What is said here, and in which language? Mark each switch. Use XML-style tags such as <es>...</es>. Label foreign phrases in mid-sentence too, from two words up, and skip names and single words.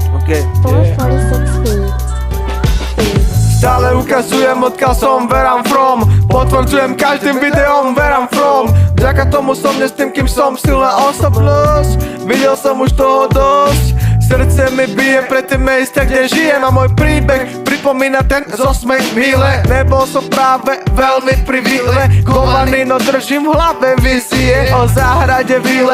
<en>game. 446 feet.</en> <sk>Stále ukazujem, odkiaľ som,</sk> <en>where I'm from.</en> <sk>Potvrdzujem každým videom,</sk> <en>where I'm from.</en> <sk>Vďaka tomu som dnes tým, kým som, silná osobnosť. Videl som už toho dosť. Srdce mi bije pre tie miesta, kde žijem. A môj príbeh pripomína ten zo smej chvíle. Nebol som práve veľmi privilegovaný, no držím v hlave vízie o záhrade vile.</sk>